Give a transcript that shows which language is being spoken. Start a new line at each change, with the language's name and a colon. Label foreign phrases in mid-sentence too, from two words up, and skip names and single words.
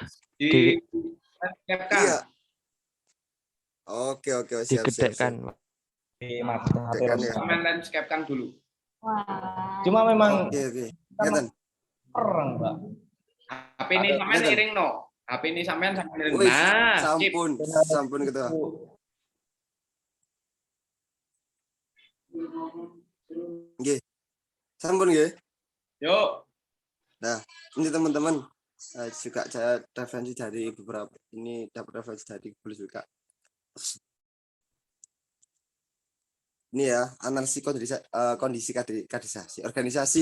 Indonesian: Iya. Oke, siap. Digedekkan. Dimaksudkan ya. Landscape-kan dulu. Cuma memang Oke. Kelihatan. orang, Pak.
Javanese: HP ini sampean iring no. HP ini sampean iring.
Indonesian: Wih, Nah,
Javanese: sampun ketua. Nggih. Sampun nggih.
Indonesian: Yuk. Nah, ini teman-teman juga saya referensi dari beberapa ini dapat referensi dari Google juga. Ini ya, analisis kondisi kaderisasi organisasi.